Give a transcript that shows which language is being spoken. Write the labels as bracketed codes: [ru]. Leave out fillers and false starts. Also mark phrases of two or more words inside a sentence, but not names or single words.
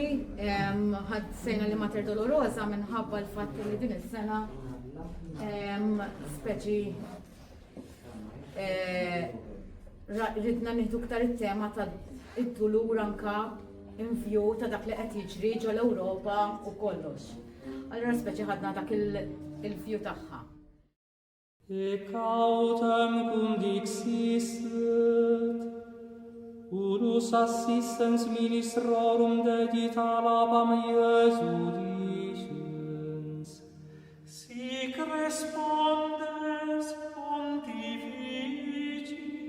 [mt] Ħadsejna li Mater Dolorosa minħabba l-fatt li din is-sena speċi ridna nieħdu iktar it-tema ta' id-dulur anka in-vju ta' dak li qed jiġri ġol Ewropa u kollox. Allura speċi ħadna dak il-vju tagħha. [la] Ec autem cum dixisset, unus assistens ministrorum dedit alabam Iesu dicens. Sic respondes pontifici.